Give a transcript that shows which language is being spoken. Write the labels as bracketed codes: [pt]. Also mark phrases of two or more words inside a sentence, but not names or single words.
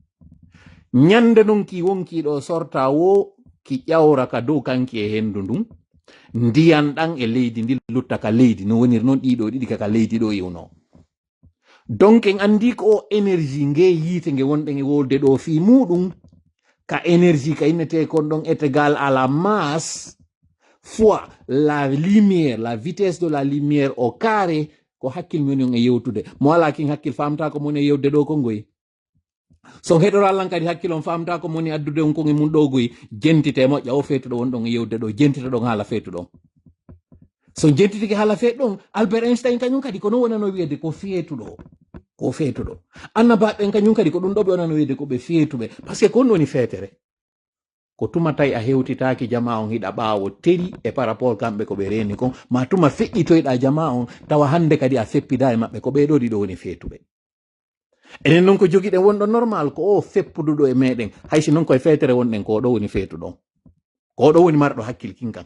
[ff] ñande non ki wonki ɗo sorta wo ki ƴawra ka dow kanki e hendu ndun ndiyan ɗan e leydi ndi lutta ka leydi no woniri noon ɗiɗo ɗiɗi kaka leydi ɗo yewno. Donc en andi ko o énergie nge yiite nge wonɗen e wolde ɗo fi muɗum ka énergie ka innete kon ɗon [fr] est égal à la masse fois la lumière, la vitesse de la lumière au carré, [ff] ko hakkil men on e yewtude. Mo ala kin hakkil famta ko moni e yewde ɗo ko ngoy. So heɗoro Allah kadi hakkil on famta ko moni addude on ko e mun ɗo goy, jentite moƴƴa o feetuɗo wonɗon e yewde ɗo, jentita ɗon haala feetuɗon. So jentitike haala feetuɗon, Albert Einstein kañum kadi kono wonano wiyede ko feetuɗo. Ko feetuɗo. Annabaɓen kañum kadi ko ɗum ɗo ɓe wonano wiyede ko ɓe feetuɓe. [fr] Par ce que [ff] ko ɗum woni feetere. Ko tuma tawi a hewtitaki jama on hiɗa ɓaawo teri e [fr] par rapport [ff] kamɓe ko ɓe reni kon, ma tuma feƴƴitoyɗa jama on tawa hande kadi a feppida e maɓɓe, ko ɓeɗo ɗiɗo woni feetuɓe. Enen noon ko jogiɗen wonɗo normal ko o feppuduɗo e meɗen, haysi noon koye feetere wonɗen ko ɗo woni feetuɗon, ko ɗo woni marɗo hakkil kinkan.